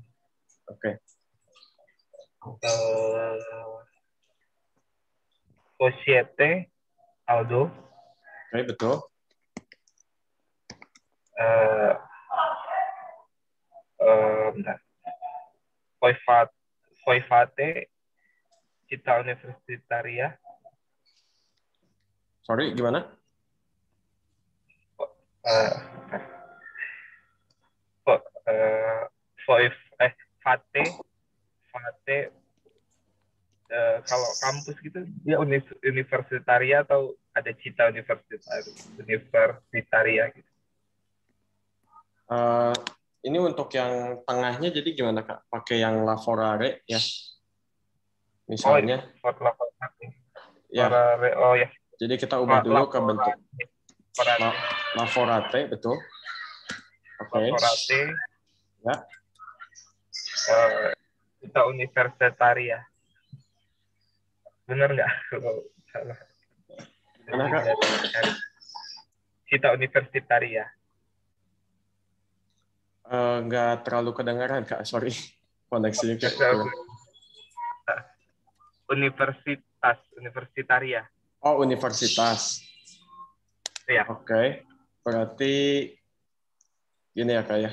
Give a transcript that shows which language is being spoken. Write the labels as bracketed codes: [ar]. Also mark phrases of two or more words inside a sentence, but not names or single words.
[id] Oke. [it] Societe Aldo. [id] Oke, betul. Bentar. [it] Voi fate città universitaria. [id] Sorry, gimana? Fate kalau kampus gitu dia universitaria atau ada [it] città universitaria [id] gitu. Ini untuk yang tengahnya jadi gimana Kak? Pakai yang lavorare ya. Misalnya. Ya. Oh ya. Jadi kita ubah dulu ke bentuk lavorate, betul. Oke. [it] Lavorate. [id] Ya. [it] Città universitaria. [id] Benar nggak? Salah. Mana Kak? [it] Città universitaria. [id] Nggak terlalu kedengaran Kak, sorry. Koneksinya kayak [it] universitaria. [id] Oh, universitas. Iya. Oke. Berarti gini ya Kak ya.